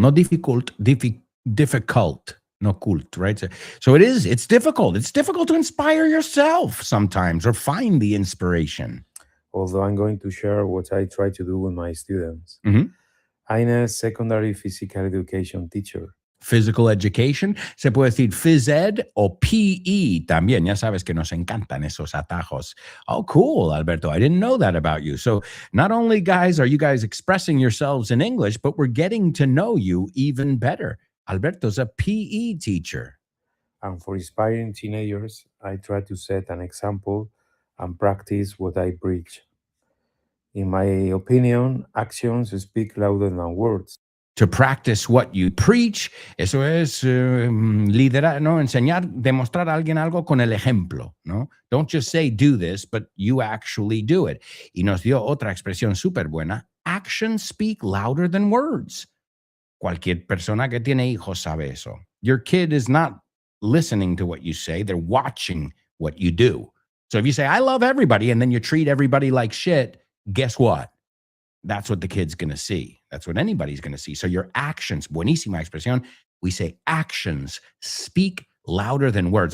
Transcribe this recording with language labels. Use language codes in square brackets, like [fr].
[en] No difficult, difficult. No cult, right? So it's difficult. It's difficult to inspire yourself sometimes or find the inspiration. Although I'm going to share what I try to do with my students. Mhm. I'm a secondary physical education teacher. [es] Physical education, se puede decir phys ed o PE también. Ya sabes que nos encantan esos atajos. [en] Oh, cool, Alberto. I didn't know that about you. So not only, guys, are you guys expressing yourselves in English, but we're getting to know you even better. Alberto's a PE teacher. And for inspiring teenagers, I try to set an example and practice what I preach. In my opinion, actions speak louder than words. To practice what you preach, [es] eso es liderar, ¿no? Enseñar, demostrar a alguien algo con el ejemplo, ¿no? [en] Don't just say do this, but you actually do it. [es] Y nos dio otra expresión súper buena. [en] Actions speak louder than words. [es] Cualquier persona que tiene hijos sabe eso. [en] Your kid is not listening to what you say, they're watching what you do. So if you say, I love everybody, and then you treat everybody like shit, guess what? That's what the kid's going to see. That's what anybody's going to see. So your actions, [es] buenísima expresión. [en] We say actions speak louder than words.